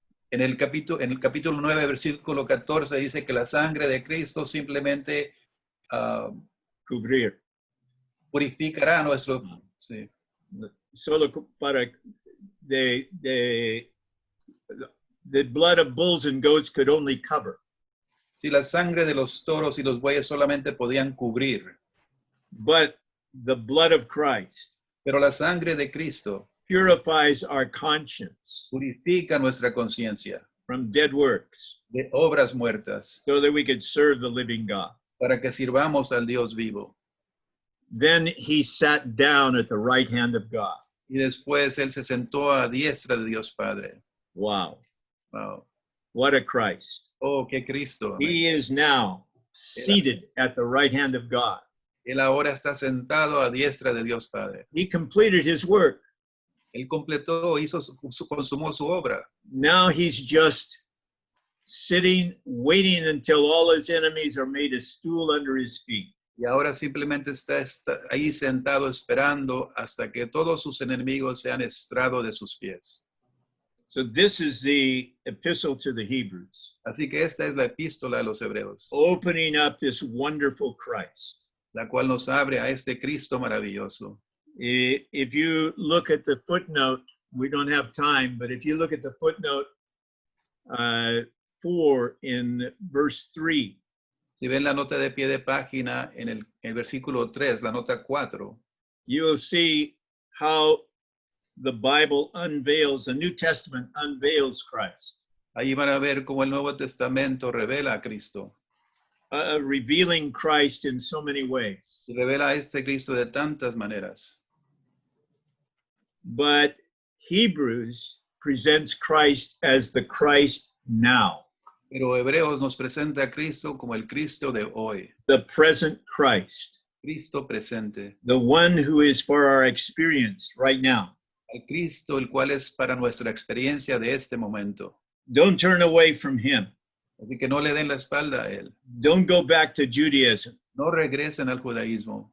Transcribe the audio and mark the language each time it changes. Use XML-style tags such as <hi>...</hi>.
<es>En el capítulo 9, versículo 14, dice que la sangre de Cristo simplemente Cubrir. purificará nuestro... Sí. Solo para</es> <en>the blood of bulls and goats could only cover.</en> <es>Si la sangre de los toros y los bueyes solamente podían cubrir,</es> <en>But the blood of Christ</en> <es>pero la sangre de Cristo</es> <en>purifies our conscience</en> <es>purifica nuestra conciencia</es> <en>from dead works</en> <es>de obras muertas</es> <en>so that we could serve the living God.</en> <es>para que sirvamos al Dios vivo.</es> <en>Then he sat down at the right hand of God.</en> <es>Y después Él se sentó a diestra de Dios Padre.</es> <en>Wow. Wow. What a Christ.</en> <es>Oh, qué Cristo.</es> <en>He is now seated at the right hand of God.</en> <es>Él ahora está sentado a diestra de Dios Padre.</es> <en>He completed his work.</en> <es>Él completó, consumó su obra.</es> <en>Now he's just sitting, waiting until all his enemies are made a stool under his feet.</en> <es>Y ahora simplemente está ahí sentado esperando hasta que todos sus enemigos sean estrado de sus pies.</es> <en>So this is the epistle to the Hebrews,</en> <es>Así que esta es la epístola de los Hebreos,</es> <en>opening up this wonderful Christ.</en> <es>la cual nos abre a este Cristo maravilloso.</es> <en>If you look at the footnote, we don't have time, but if you look at the footnote 4 in verse 3,</en> <es>Si ven la nota de pie de página en el versículo 3, la nota 4,</es> <en>you will see how the Bible unveils, the New Testament unveils Christ,</en> <es>ahí van a ver cómo el Nuevo Testamento revela a Cristo.</es> <en>revealing Christ in so many ways.</en> <es>Y revela a este Cristo de tantas maneras.</es> <en>But Hebrews presents Christ as the Christ now,</en> <es>Pero Hebreos nos presenta a Cristo como el Cristo de hoy,</es> <en>the present Christ,</en> <es>Cristo presente,</es> <en>the one who is for our experience right now.</en> <es>el Cristo el cual es para nuestra experiencia de este momento.</es> <en>Don't turn away from him.</en> <es>Así que no le den la espalda a Él.</es> <en>Don't go back to Judaism.</en> <es>No regresen al judaísmo.</es>